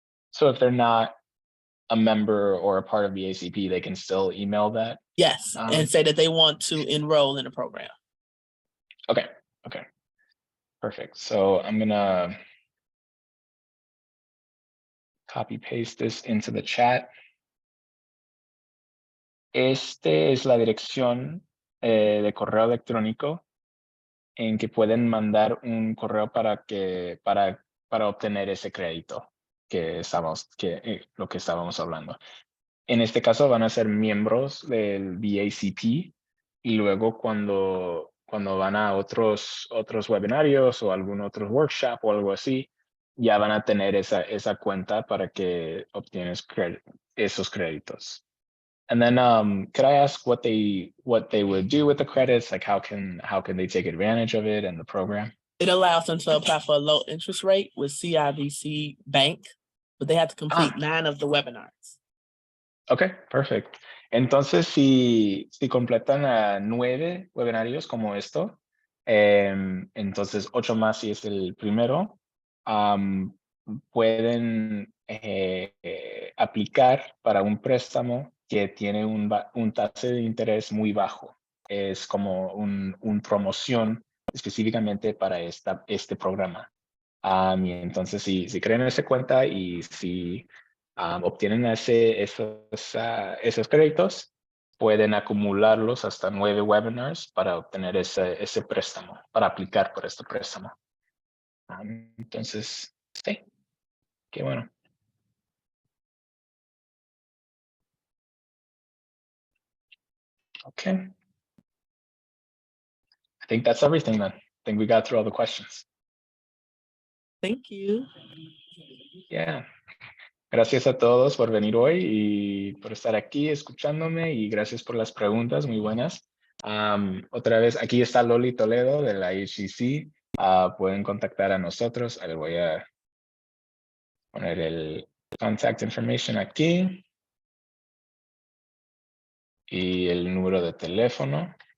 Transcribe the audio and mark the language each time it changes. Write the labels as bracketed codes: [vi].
[en] So if they're not a member or a part of BACP, they can still email that? Yes, and say that they want to enroll in the program. Okay, okay. Perfect. So I'm gonna copy paste this into the chat. [es] Este es la dirección de correo electrónico en que pueden mandar un correo para obtener ese crédito lo que estábamos hablando. En este caso van a ser miembros del BACP y luego cuando van a otros webinarios o algún otro workshop o algo así, ya van a tener esa cuenta para que obtienes esos créditos. [en] And then could I ask what they would do with the credits? Like how can they take advantage of it and the program? It allows them to apply for a low interest rate with CIBC Bank, but they have to complete 9 of the webinars. [es] Ok, perfecto. Entonces, si completan a 9 webinarios como esto, entonces 8 más si es el primero, pueden aplicar para un préstamo que tiene un tasa de interés muy bajo. Es como un promoción específicamente para este programa. Y entonces, si creen esa cuenta y si obtienen esos créditos, pueden acumularlos hasta 9 webinars para obtener ese préstamo, para aplicar por este préstamo. Entonces, sí, qué bueno. [en] Okay. I think that's everything then. I think we got through all the questions. Thank you. Yeah. [es] Gracias a todos por venir hoy y por estar aquí escuchándome y gracias por las preguntas muy buenas. Otra vez, aquí está Loli Toledo de la IHCC. Pueden contactar a nosotros. Le voy a poner el [en] contact information [es] aquí y el número de teléfono.